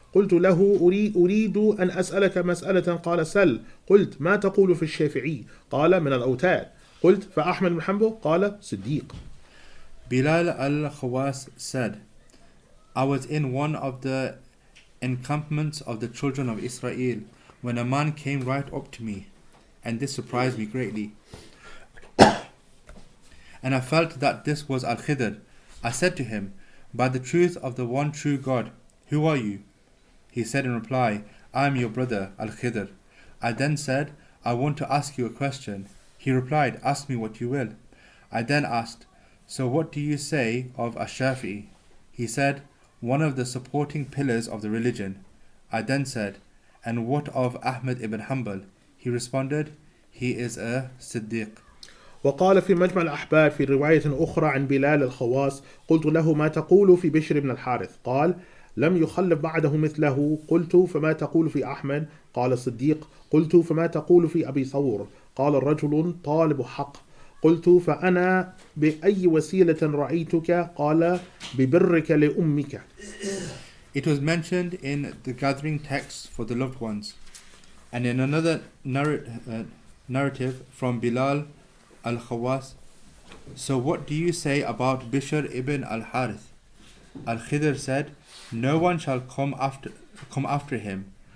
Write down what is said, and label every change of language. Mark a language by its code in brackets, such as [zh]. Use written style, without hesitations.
[ar] قلت له أريد أن أسألك مسألة. قال سل. قلت ما تقول في الشافعي؟ قال من الأوتاد. قلت فأحمد بن حنبل؟ قال صديق. [en] Bilal al-Khawas said, I was in one of the encampments of the children of Israel when a man came right up to me, and this surprised me greatly. And I felt that this was Al-Khidr. I said to him, by the truth of the one true God, who are you? He said in reply, I am your brother, Al-Khidr. I then said, I want to ask you a question. He replied, ask me what you will. I then asked, so what do you say of Ash-Shafi'i? He said, one of the supporting pillars of the religion. I then said, and what of Ahmad ibn Hanbal? He responded, he is a Siddiq. [ar] وقال في مجمع الأحباب في رواية أخرى عن بلال الخواص قلت له ما تقول في بشر بن الحارث؟ قال لم يخلف بعده مثله. قلت فما تقول في أحمد؟ قال صديق. قلت فما تقول في أبي ثور؟ قال رجل طالب حق. قلت فأنا بأي وسيلة رأيتك؟ قال ببرك لأمك. [en] It was mentioned in the gathering texts for the loved ones, and in another narrative from Bilal al-Khawas. So what do you say about Bishr ibn al-Harith? Al-Khidr said, no one shall come after him.